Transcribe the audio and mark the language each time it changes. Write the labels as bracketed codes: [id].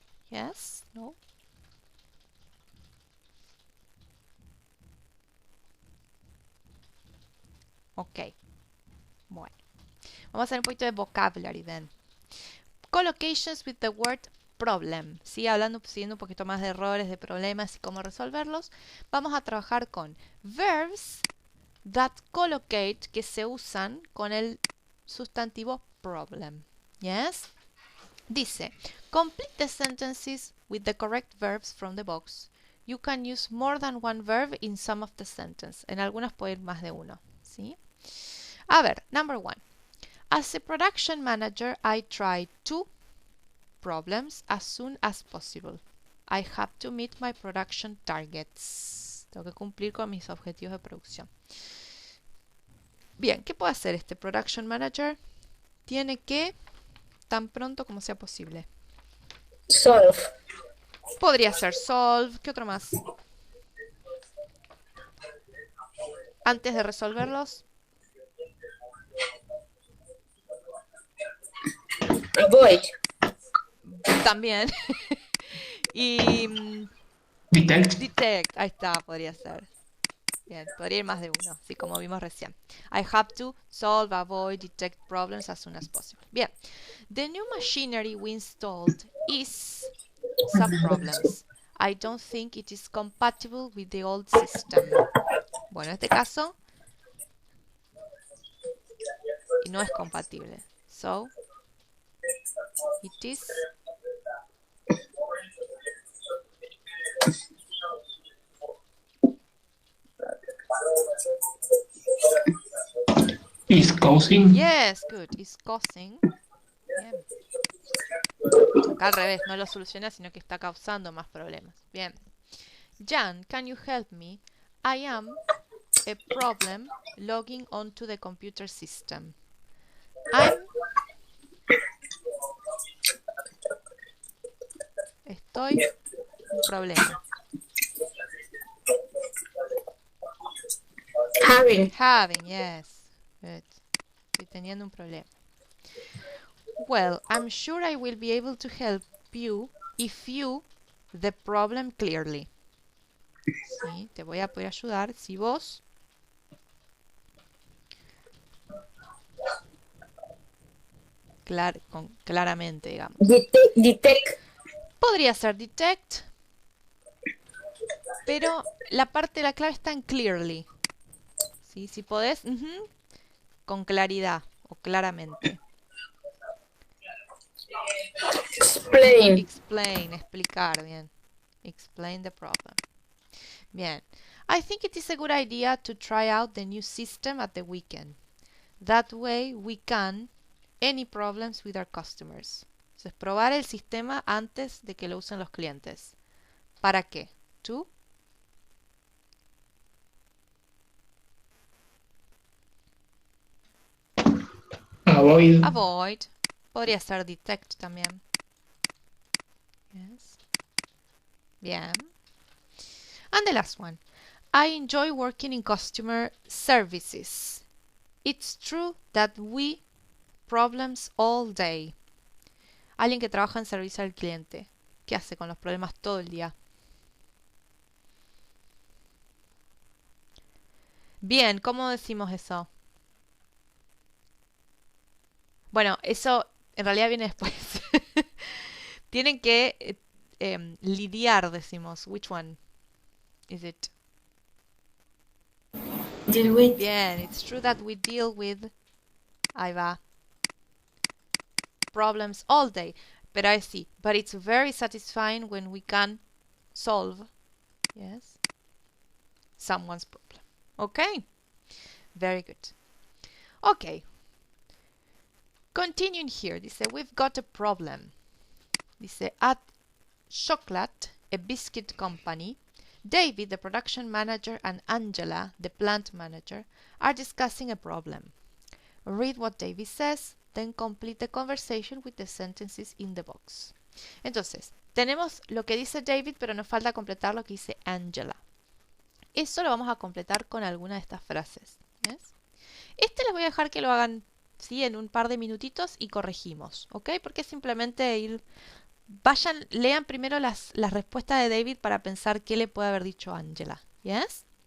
[en] Yes? No? [es] Ok. Bueno. Vamos a hacer un poquito de [en] vocabulary then. Collocations with the word problem. [es] ¿Sí? Siguiendo un poquito más de errores, de problemas y cómo resolverlos. Vamos a trabajar con [en] verbs that collocate, [es] que se usan con el sustantivo problem. [en] Yes? [es] Dice, [en] complete the sentences with the correct verbs from the box. You can use more than one verb in some of the sentence. [es] En algunas puede ir más de uno, ¿sí? A ver, [en] number 1. As a production manager, I try two problems as soon as possible. I have to meet my production targets. [es] Tengo que cumplir con mis objetivos de producción. Bien, ¿qué puede hacer este production manager? Tiene que, tan pronto como sea posible. [en] Solve. [es] Podría ser solve. ¿Qué otro más? Antes de resolverlos. [en] Avoid. [es] También. Y detect. Ahí está, podría ser. Bien, podría ir más de uno, así como vimos recién. [en] I have to solve, avoid, detect problems as soon as possible. [es] Bien. [en] The new machinery we installed is some problems. I don't think it is compatible with the old system. [es] Bueno, en este caso no es compatible. [en] So, it is Is causing. yes, good. Is causing. [es] Bien. Acá al revés, no lo soluciona, sino que está causando más problemas. Bien. [en] Jan, can you help me? I am a problem logging onto the computer system. [es] Estoy un problema. [en] Having, yes. Good. [es] Estoy teniendo un problema. [en] Well, I'm sure I will be able to help you if you the problem clearly. [es] Sí, te voy a poder ayudar si vos claramente, digamos. [en] Detect. [es] Podría ser detect, pero la parte de la clave está en clearly. ¿Sí? Si podés, con claridad o claramente. [en] Explain, [es] explicar, bien. [en] Explain the problem. [es] Bien. [en] I think it is a good idea to try out the new system at the weekend. That way we can any problems with our customers. [es] Entonces, probar el sistema antes de que lo usen los clientes. ¿Para qué? [en] To avoid. [es] Podría ser detect también. [en] Yes. [es] Bien. [en] And the last one. I enjoy working in customer services. It's true that we problems all day. [es] Alguien que trabaja en servicio al cliente. ¿Qué hace con los problemas todo el día? Bien, ¿cómo decimos eso? Bueno, eso en realidad viene después. Tienen que lidiar, decimos. [en] Which one is it? Deal with. [es] Bien, [en] it's true that we deal with, [es] ahí va, [en] problems all day. But I see. But it's very satisfying when we can solve, yes, someone's problem. Okay? Very good. Okay. Continuing here, [es] dice, [en] we've got a problem. Dice, at Chocolate, a biscuit company, David, the production manager, and Angela, the plant manager, are discussing a problem. Read what David says, then complete the conversation with the sentences in the box. [es] Entonces, tenemos lo que dice David, pero nos falta completar lo que dice Angela. Eso lo vamos a completar con alguna de estas frases. ¿Ves? Este les voy a dejar que lo hagan, ¿sí?, en un par de minutitos y corregimos, ¿ok? Porque es simplemente ir... Vayan, lean primero las respuestas de David para pensar qué le puede haber dicho Angela. [en] ¿Yes?